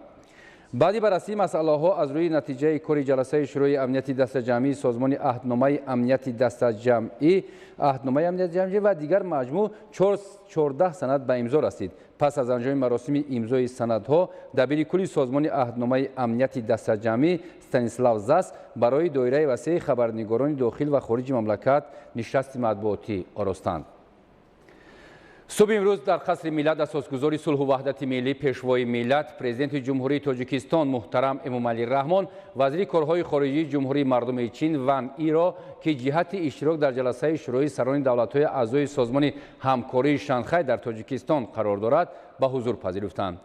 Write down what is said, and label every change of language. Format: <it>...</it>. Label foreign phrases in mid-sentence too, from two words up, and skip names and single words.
<tg>баъди баррасии масъалаҳо аз рӯи натиҷаи кори ҷаласаи шӯрои амнияти дастаҷамъии созмони аҳдномаи амнияти дастаҷамъӣ ва дигар маҷмӯъ 14 санад ба имзо расид. пас аз анҷоми маросими имзои санадҳо дабири кулли созмони аҳдномаи амнияти дастаҷамъӣ Станислав Зас барои доираи васеи хабарнигорони дохил ва хориҷи мамлакат нишасти матбуотӣ оростанд.</tg> <fa>صبح امروز در قصر ملت اساسگزار صلح و وحدت ملی پیشوای ملت پرزیدنت جمهوری تاجیکستان محترم امامعلی رحمان وزیر کارهای خارجی جمهوری مردم چین وان ای را که جهت اشتراک در جلسه شورای سران دولت‌های اعضای سازمان همکاری شانگهای در تاجیکستان قرار دارد به حضور پذیرفتند.</fa>